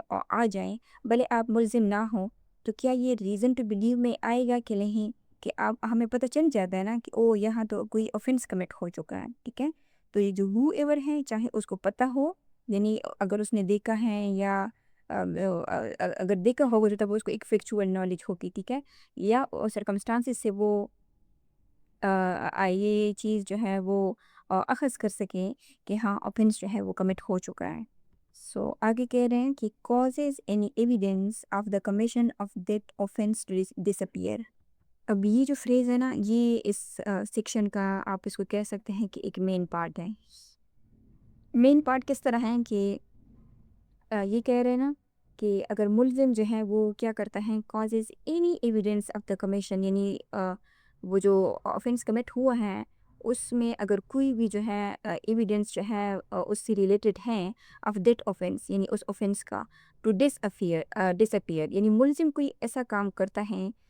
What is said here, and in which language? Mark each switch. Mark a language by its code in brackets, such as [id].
[ur] آ جائیں، بھلے آپ ملزم نہ ہوں، تو کیا یہ [en] reason to believe [ur] میں آئے گا کہ نہیں؟ کہ آپ ہمیں پتہ چل جاتا ہے نا کہ او یہاں تو کوئی اوفینس کمٹ ہو چکا ہے، ٹھیک ہے؟ تو یہ جو ہو ایور ہے چاہے اس کو پتہ ہو، یعنی اگر اس نے دیکھا ہے یا اگر دیکھا ہوگا تو تب اس کو ایک فیکچول نالج ہوگی، ٹھیک ہے؟ یا سرکمسٹانسز سے وہ یہ چیز جو ہے وہ اخذ کر سکیں کہ ہاں اوفینس جو ہے وہ کمٹ ہو چکا ہے. سو آگے کہہ رہے ہیں کہ [en] causes any evidence of the commission of that offense to disappear. [ur] اب یہ جو فریز ہے نا یہ اس سیکشن کا آپ اس کو کہہ سکتے ہیں کہ ایک مین پارٹ ہے. مین پارٹ کس طرح ہے کہ یہ کہہ رہے ہیں نا کہ اگر ملزم جو ہے وہ کیا کرتا ہے [en] causes any evidence of the commission، [ur] یعنی وہ جو offense کمٹ ہوا ہے اس میں اگر کوئی بھی جو ہے ایویڈنس جو ہے اس سے ریلیٹڈ ہیں آف دیٹ offense، یعنی اس offense کا ٹو disappear، یعنی ملزم کوئی ایسا کام کرتا ہے